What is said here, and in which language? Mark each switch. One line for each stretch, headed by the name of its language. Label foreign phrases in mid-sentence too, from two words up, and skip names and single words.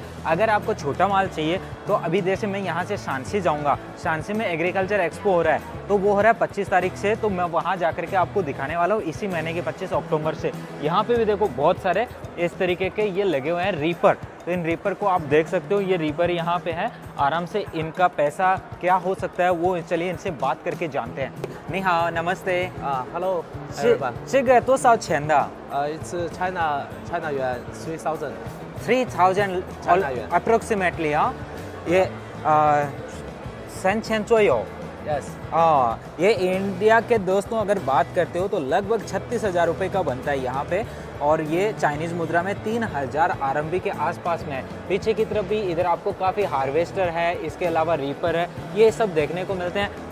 Hindi: अगर आपको छोटा माल चाहिए तो अभी जैसे मैं यहाँ से शांसी जाऊँगा, शांसी में
English: agriculture expo
Hindi: हो रहा है, तो वो हो रहा है 25 तारीख से, तो मैं वहाँ जा करके आपको दिखाने वाला हूँ इसी महीने के 25 अक्टूबर से। यहाँ पे भी देखो बहुत सारे इस तरीके के ये लगे हुए हैं रीपर, तो इन रीपर को आप देख सकते हो। ये रीपर यहाँ पे है, आराम से इनका पैसा क्या हो सकता है वो चलिए इनसे बात करके जानते हैं।
Chinese: 你好,
Hindi: नमस्ते।
English: Hello,
Chinese: 这个多少钱的？
English: It's China yuan 3,000. 3,000 China yuan.
Chinese: approximately 啊，ये 3,000 左右。
English: Yes.
Hindi: ये इंडिया के दोस्तों अगर बात करते हो तो लगभग 36,000 रुपये का बनता है यहाँ पे, और ये चाइनीज़ मुद्रा में 3,000 RMB के आसपास में है। पीछे की तरफ भी इधर आपको काफ़ी हार्वेस्टर है, इसके अलावा रीपर है, ये सब देखने को मिलते हैं।